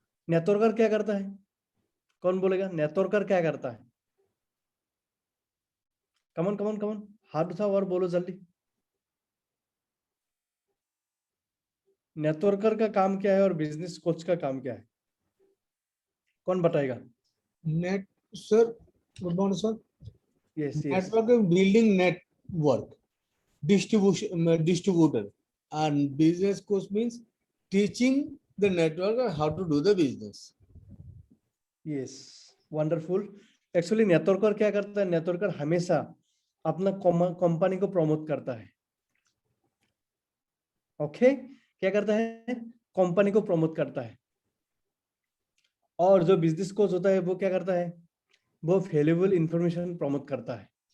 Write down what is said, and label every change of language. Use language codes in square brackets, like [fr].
[hi] Networker क्या करता है, कौन बोलेगा नेटवर्कर क्या करता है? कमन कमन कमन, हाथ उठाओ और बोलो जल्दी। नेटवर्कर का काम क्या है और बिजनेस कोच का काम क्या है, कौन बताएगा? [en] Net sir, good morning sir. Yes yes. Network building network, distributor, and business coach means teaching the networker how to do the business. Yes, wonderful. [hi] Actually networker क्या करता है, नेटवर्कर हमेशा अपना कंपनी को प्रमोट करता है। ओके, क्या करता है, कंपनी को प्रमोट करता है। और जो बिजनेस कोच होता है वो क्या करता है, वो वैल्यूएबल इंफॉर्मेशन प्रमोट करता है।